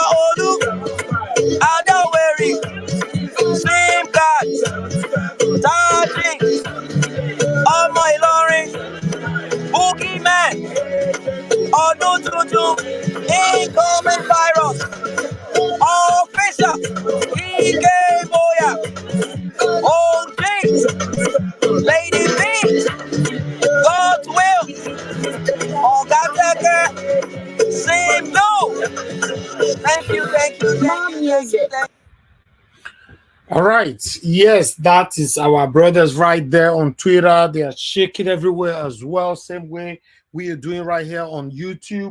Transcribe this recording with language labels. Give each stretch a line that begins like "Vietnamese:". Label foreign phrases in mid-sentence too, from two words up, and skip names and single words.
English: Olu, Adaweri, Sim Card, Taji, Omo Ilorin, Boogeyman, Odututu, Incoming Virus, Officer, Ike Boya, OG, Lady B, God's Will, Ogateke, Sim No. Thank you, thank you, thank you, thank you. All right. Yes, that is our brothers right there on Twitter. They are shaking everywhere as well. Same way we are doing right here on YouTube.